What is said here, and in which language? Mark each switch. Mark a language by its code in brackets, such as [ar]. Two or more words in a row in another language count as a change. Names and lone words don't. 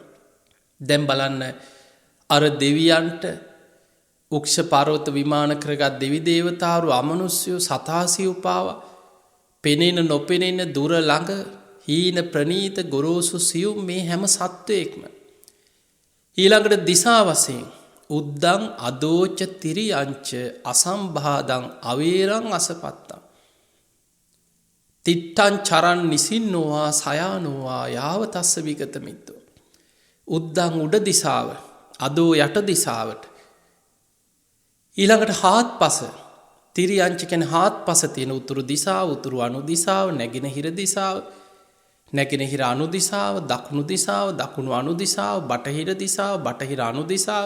[si] දැන් බලන්න අර දෙවියන්ට උක්ෂ පර්වත විමාන කරගත් දෙවි දේවතාවරු අමනුෂ්‍යයෝ සතාසිය උපාවා. පෙනෙන නොපෙනෙන දුර ළඟ හීන ප්‍රනීත ගොරෝසු සියුම් මේ හැම සත්වයෙක්ම ඊළඟට දිසා වශයෙන් [pi] උද්දං අදෝච තිරියංච අසම්භාදං අවේරං අසපත්තං තිට්ටං චරන් නිසින්නෝවා සයානෝවා යාවතස්ස විගත මිත්තෝ. [si] උද්දං උඩ දිසාව, අදෝ යට දිසාවට, ඊළඟට හාත්පස, තිරියංච කියන්නේ හාත්පස තියෙන උතුරු දිසාව, උතුරු අනු දිසාව, නැගෙනහිර දිසාව, නැගෙනහිර අනු දිසාව, දකුණු දිසාව, දකුණු අනු දිසාව, බටහිර දිසාව, බටහිර අනු දිසාව.